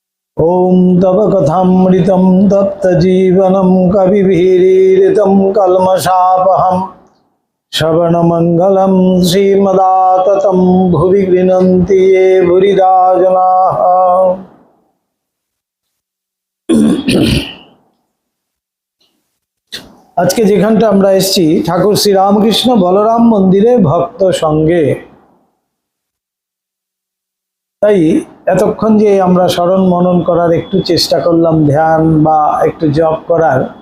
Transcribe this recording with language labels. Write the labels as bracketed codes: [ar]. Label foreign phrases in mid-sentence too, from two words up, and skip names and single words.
[sa] ओम तव कथामृतं तप्त जीवनं कविभिरीडितं कल्मषापहं श्रवणमंगलं श्रीमदाततं भुवि गृह्णन्ति ये भूरिदा जनाः। [bn] আজকে যেখানটা আমরা এসেছি ঠাকুর শ্রী রামকৃষ্ণ বলরাম মন্দিরে ভক্ত সঙ্গে, তাই এতক্ষণ যে আমরা স্মরণ মনন করার একটু চেষ্টা করলাম, ধ্যান বা একটু জপ করার,